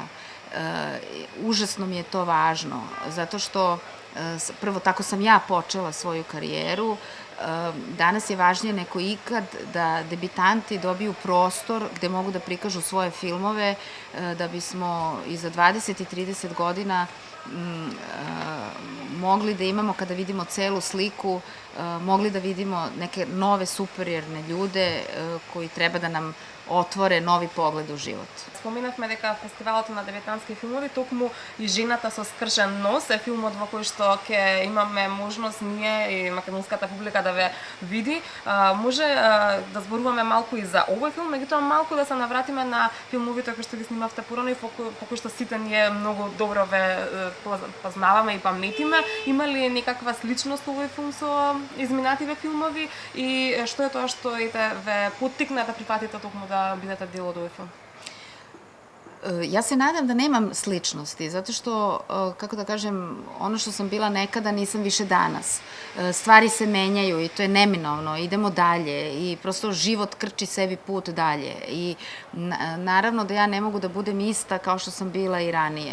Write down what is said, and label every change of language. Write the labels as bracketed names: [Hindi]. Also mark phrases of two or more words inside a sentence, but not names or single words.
[Serbian] Užasno mi je to važno, zato što prvo tako sam ja počela svoju karijeru danas je važnije neko ikad da debitanti dobiju prostor gde mogu da prikažu svoje filmove, da bismo i za 20 i 30 godina mogli da imamo, kada vidimo celu sliku, mogli da vidimo neke nove superiorne ljude koji treba da nam otvore novi pogled u život. [Macedonian] Споминавме дека фестивалот на дебютантски филмови токму и жената со скршен нос е филмот во кој што ќе имаме можност ние и македонската публика да ве види. Може да зборуваме малку и за овој филм, меѓутоа малку да се навратиме на филмовите кои што ги снимавте порано и по кои што сите ние многу добро ве познаваме и паметиме. Има ли некаква сличност овој филм со изминативе филмови и што е тоа што ве поттикна да прифатите токму да бидете дел од овој филм? [Serbian] Ja se nadam da nemam sličnosti, zato što, kako da kažem, ono što sam bila nekada nisam više danas. Stvari se menjaju i to je neminovno, idemo dalje i prosto život krči sebi put dalje. I naravno da ja ne mogu da budem ista kao što sam bila i ranije.